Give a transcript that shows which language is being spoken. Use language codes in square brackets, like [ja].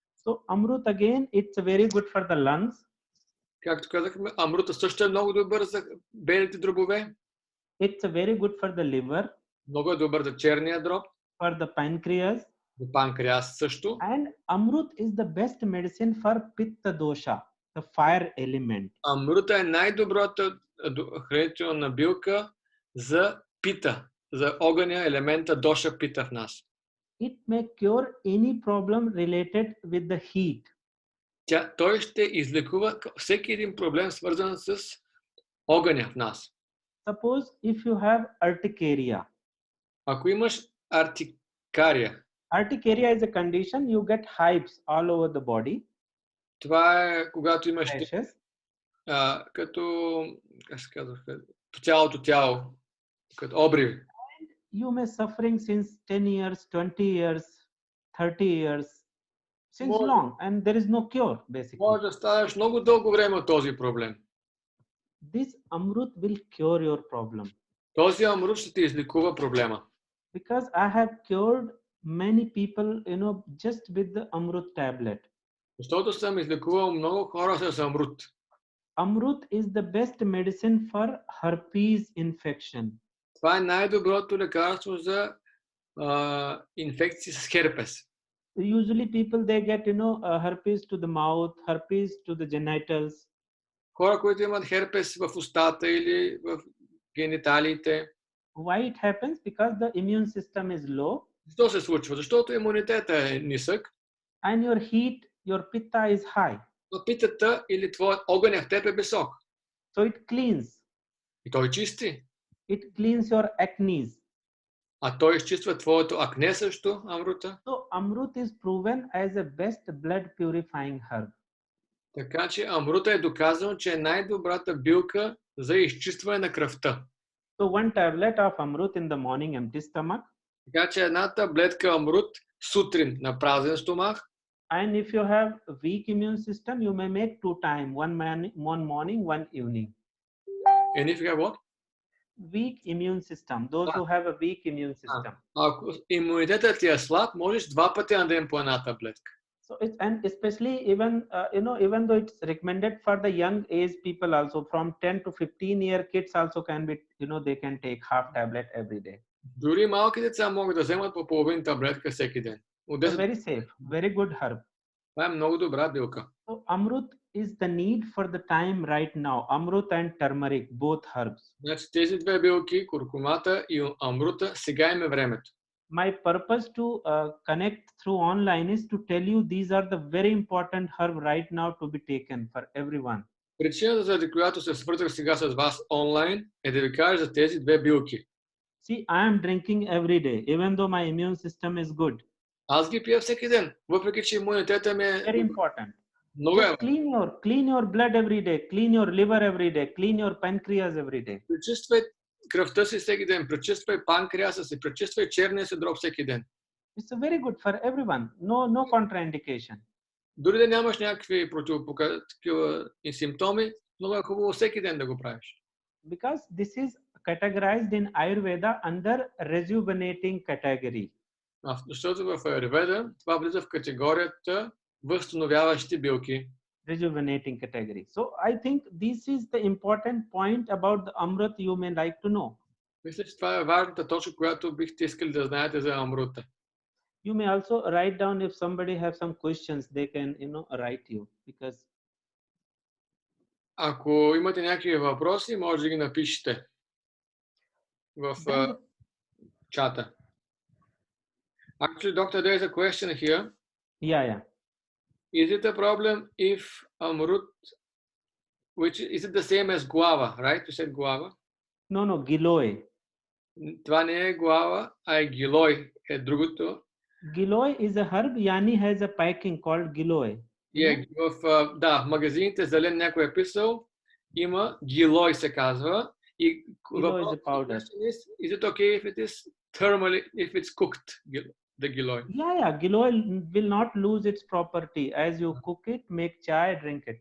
[en] So amrut again, it's very good for the lungs. [bg] Както казахме, амрута също е много добър за белите дробове. [en] It's very good for the liver. [bg] Много е добър за черния дроб. [en] For the pancreas. [bg] За панкреас също. [en] And amrut is the best medicine for pitta dosha, the fire element. [bg] Амрута е най-добрата хранителна билка за пита, за огъня елемента доша пита в нас. [en] It may cure any problem related with the heat. [bg] Той ще излекува всеки един проблем, свързан с огъня в нас. [en] Suppose if you have urticaria. [bg] Ако имаш артикария. [en] Urticaria is a condition you get hives all over the body. [bg] Това е когато имаш като, как се казва, по цялото тяло, като обриви. [en] You may suffering since 10 years, 20 years, 30 years, since long, and there is no cure, basically. [bg] Може да ставаш много дълго време от този проблем. [en] This amrut will cure your problem. [bg] Този амрут ще ти излекува проблема. [en] Because I have cured many people, just with the amrut tablet. [bg] Защото съм излекувал много хора с амрут. [en] Amrut is the best medicine for herpes infection. [bg] Това е най-доброто лекарство за инфекции с херпес. [en] Usually people they get herpes to the mouth, herpes to the genitals. [bg] Хора, които имат херпес в устата или в гениталиите. [en] Why it happens? Because the immune system is low. [bg] Защо се случва? Защото имунитетът е нисък. [en] And your heat, your pitta is high. [bg] Но питата или твоят огън в теб е висок. [en] So it cleans. [bg] И той чисти. [en] It cleans your acne. [bg] А той изчиства твоето акне също, амрута. [en] So amrut is proven as a best blood purifying herb. [bg] Така че амрута е доказано, че е най-добрата билка за изчистване на кръвта. [en] So one tablet of amrut in the morning, empty stomach. [bg] Така че една таблетка амрут сутрин на празен стомах. [en] And if you have a weak immune system, you may make 2 times, one morning, one evening. And if you have what? Weak immune system, those who have a weak immune system. [bg] Ако имунитетът ти е слаб, можеш 2 пъти на ден по една таблетка. [en] So it's, and especially even even though it's recommended for the young age people also, from 10 to 15-year kids also can be, they can take half tablet every day. [bg] Дори малки деца могат да вземат по половин таблетка всеки ден. [en] So very safe, very good herb. [bg] Това е много добра билка. [en] So amrut is the need for the time right now. Amrut and turmeric, both herbs. [bg] Значи тези две билки, куркумата и амрута, сега им е времето. [en] My purpose to connect through online is to tell you these are the very important herb right now to be taken for everyone. [bg] Причината, заради която се свързах сега с вас онлайн, е да ви кажа за тези две билки. [en] See, I am drinking every day, even though my immune system is good. [bg] Аз ги пия всеки ден, въпреки че имунитетът ми е [en] Very important. [bg] много е. [en] Clean your blood every day, clean your liver every day, clean your pancreas every day. [bg] Пречиствай кръвта си всеки ден, пречиствай панкреаса си, пречиствай черния си дроб всеки ден. [en] It's very good for everyone. No contraindication. [bg] Дори да нямаш някакви противопоказания и симптоми, много е хубаво всеки ден да го правиш. [en] Because this is categorized in Ayurveda under rejuvenating category. [bg] Защото в Аюрведа това влиза в категорията възстановяващи билки. [en] Rejuvenating category. So I think this is the important point about the amrut you may like to know. [bg] Мисля, че това е важната точка, която бихте искали да знаете за амрута. [en] You may also write down if somebody have some questions, they can, write you, because [bg] Ако имате някакви въпроси, може да ги напишете в чата. [en] Actually, doctor, there is a question here. Yeah. Is it a problem if amrut, which is it the same as guava, right? You said guava. No, giloy. [bg] Това не е guava, а е гилой, е другото. [en] Giloy is a herb. Yani has a packing called giloy. [bg] В магазините зелен някой е писал, има гилой се казва. И [en] Giloy is a powder. Is it okay if it is thermally, if it's cooked, the giloy? Yeah. Giloy will not lose its property as you cook it, make chai, drink it.